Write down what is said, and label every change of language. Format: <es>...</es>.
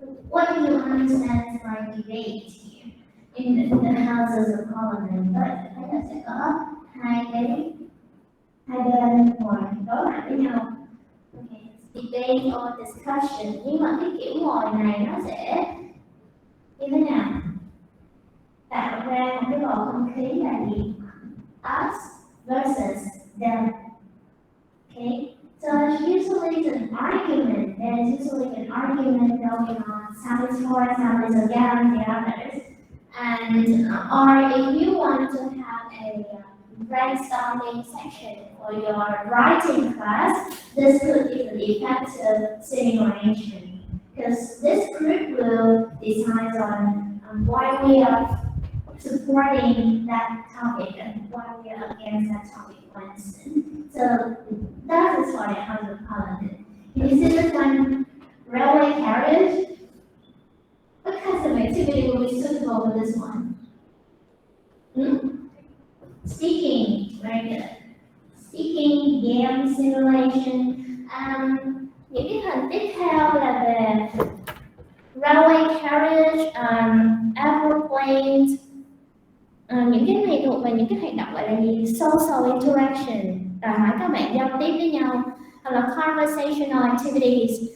<en>What do you understand by debate here in the Houses of Parliament?</en> <vi>Thấy là sẽ có hai bên ngồi đối mặt với nhau. Okay.</vi> <en>Debate or discussion.</en> <vi>Nhưng mà cái kiểu ngồi này nó sẽ như thế nào? Tạo ra một cái bầu không khí là gì?</vi> <en>Us versus them. Okay. So usually it's an argument there's usually an argument going on. Some is for, some is against the others. And or if you want to have a brainstorming section for your writing class, this could be an effective sitting arrangement because this group will decide on why we are supporting that topic and why we are against that topic, for instance. So that is for the House of Parliament. Can you see this one? Railway carriage. What kinds of activity will be suitable for this one? Speaking, very good. Speaking, game simulation.</en> <vi>Những cái hình tiếp theo là về railway carriage, aeroplanes. Những cái này thuộc về những cái hoạt động gọi là gì? Social interaction, đòi hỏi các bạn giao tiếp với nhau, hoặc là conversational activities.</vi>